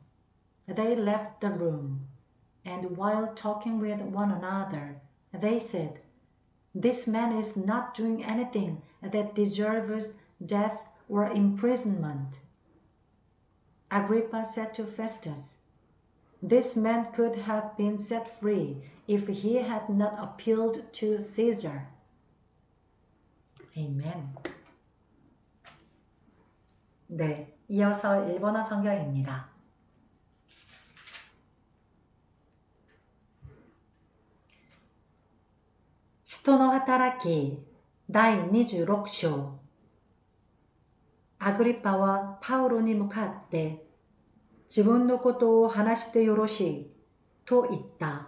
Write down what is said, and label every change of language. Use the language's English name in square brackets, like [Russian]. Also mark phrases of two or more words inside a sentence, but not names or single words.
[English] They left the room, and while talking with one another, they said, "This man is not doing anything that deserves death or imprisonment." Agrippa said to Festus, "This man could have been set free if he had not appealed to Caesar." [Korean] 아멘. 네, 이어서 일본어 성경입니다. [Japanese] 使徒の働き第26章。アグリッパはパウロに向かって、自分のことを話してよろしいと言った。